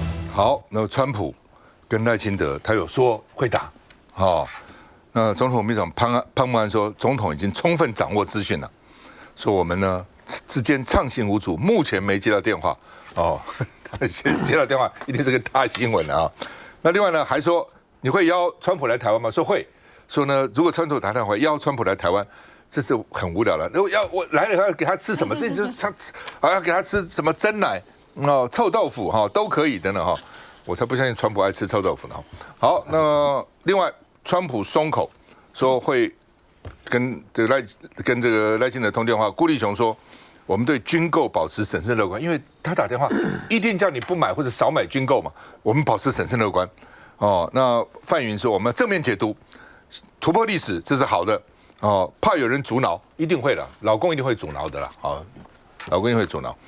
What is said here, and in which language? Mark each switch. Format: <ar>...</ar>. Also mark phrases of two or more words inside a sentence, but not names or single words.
<zh>好，那麼川普跟賴清德他有說會打，哦，那總統府秘書長潘孟安說，總統已經充分掌握資訊了，說我們呢之間暢行無阻，目前沒接到電話，哦，接到電話一定是個大新聞啊。那另外呢還說你會邀川普來台灣嗎？說會，說呢如果川普打電話邀川普來台灣，這是很無聊了。如果要我來了要給他吃什麼？這就是他要給他吃什麼珍奶？哦，臭豆腐哈都可以的呢哈，我才不相信川普愛吃臭豆腐呢。好，那另外川普鬆口說會跟這個賴清德通電話，顧立雄說我們對軍購保持審慎樂觀，因為他打電話一定叫你不買或者少買軍購嘛，我們保持審慎樂觀。哦，那范雲說我們正面解讀突破歷史，這是好的哦，怕有人阻撓，一定會的，老公一定會阻撓的啦，啊，老公一定會阻撓。</zh>